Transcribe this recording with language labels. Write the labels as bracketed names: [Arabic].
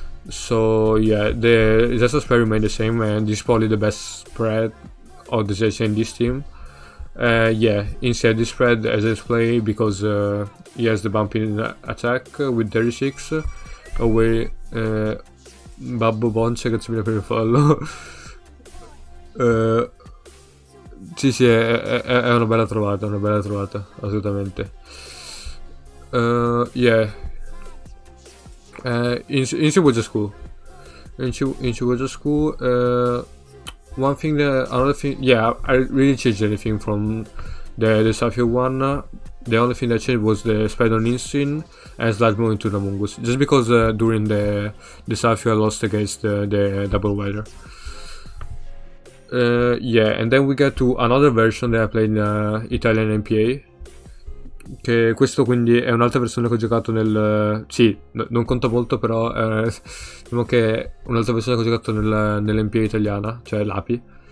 [English] So yeah, the Zesta spread remained the same, and this is probably the best spread of the Zesta in this team. Yeah, instead this spread as I play because he has the bumping attack with 36 away. [Italian] Babbo Bonce, grazie mille per il follow. Sì, è una bella trovata, assolutamente. [English] Yeah. Inci was just cool. Inci was just cool. Another thing, yeah, I really changed anything from the Desafio one. The only thing that changed was the spread on Insin and Sludgebomb into the Amoonguss, just because during the Desafio I lost against the double weather. Yeah, and then we get to another version that I played in Italian NPA, [Italian] che questo quindi è un'altra versione che ho giocato sì, non conta molto, però diciamo che è un'altra versione che ho giocato nell'NPA italiana, cioè l'API.